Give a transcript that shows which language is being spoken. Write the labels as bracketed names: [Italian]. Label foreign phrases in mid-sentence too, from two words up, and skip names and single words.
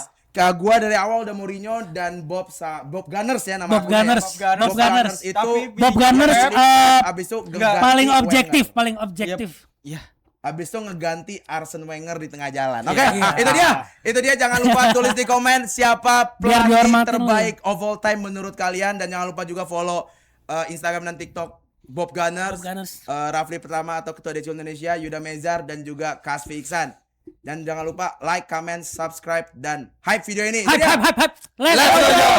[Indonesian] Gua dari awal udah Mourinho dan Bob Gunners ya nama Bob akunnya. Gunners. Bob Gunners itu Tapi- Bob Gunners abis itu paling ngeganti objektif. Iya. Abis itu ngeganti Arsene Wenger di tengah jalan. Oke, Iya. itu dia. Jangan lupa tulis di komen siapa Biar pelatih dihormatin terbaik [English] of all time [Indonesian] menurut kalian, dan jangan lupa juga follow Instagram dan TikTok Bob Gunners, Bob Gunners. Rafli Pertama atau Ketua Decul Indonesia, Yuda Mezar dan juga Kasfi Iksan. Dan jangan lupa [English] like, comment, subscribe [Indonesian] dan hype video ini. Hype, Jadi ya, [English] hype, hype, hype. Let's Let's go. go.